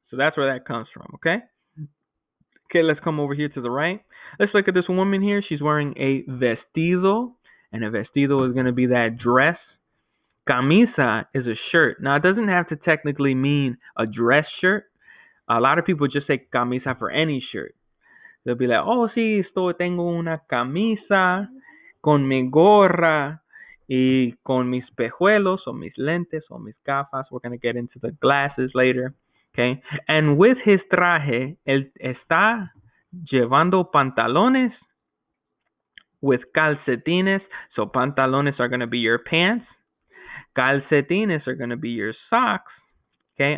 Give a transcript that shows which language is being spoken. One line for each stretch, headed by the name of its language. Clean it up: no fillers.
English: So that's where that comes from, okay? Okay, let's come over here to the right. Let's look at this woman here. She's wearing a vestido, and a vestido is going to be that dress, Camisa is a shirt. Now, it doesn't have to technically mean a dress shirt. A lot of people just say camisa for any shirt. They'll be like, oh,
Spanish: sí, tengo una camisa con mi gorra y con mis pejuelos o mis lentes o mis gafas.
English: We're going to get into the glasses later. Okay. And with his traje,
Spanish: él está llevando pantalones
English: with calcetines. So pantalones are going to be your pants. Calcetines are going to be your socks. Okay.